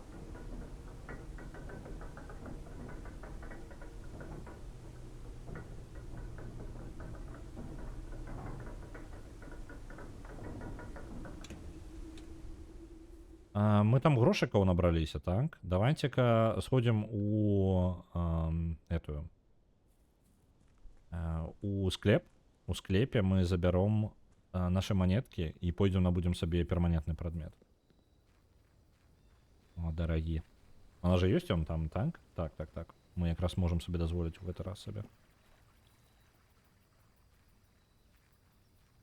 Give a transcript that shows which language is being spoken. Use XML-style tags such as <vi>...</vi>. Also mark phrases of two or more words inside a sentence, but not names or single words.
<be>Мы там грошикаў набраліся, так?</be> <ru>Давайте-ка сходим у склеп. У склепе мы забяром наши монетки и пойдем набудем себе перманентный предмет. О, дорогие. Она же есть он там, так? Так. Мы как раз можем себе дозволить в этот раз себе.</ru>